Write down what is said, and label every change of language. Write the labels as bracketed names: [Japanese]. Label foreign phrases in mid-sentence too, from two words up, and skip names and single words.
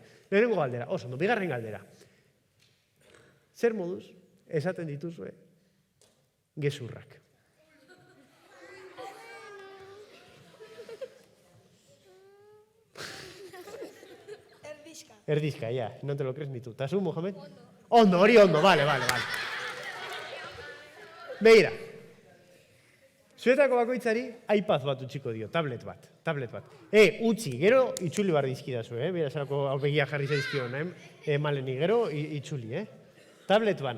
[Basque] Lehenengo galdera, oso ondo, bigarren galdera. Zer moduz, esaten dituzue, gezurrak. Erdizka, [Spanish] ya, no te lo crees ni tú. ¿Estás un, [Basque] Mohamed? Ondo, hori ondo, vale. Begira. Zuetako bakoitzari iPad bat utziko dio, tablet bat. Utzi, gero itzuli bar dizkidazu, bera zelako begia jarri zaizkion, maleni, gero itzuli, Tablet bana.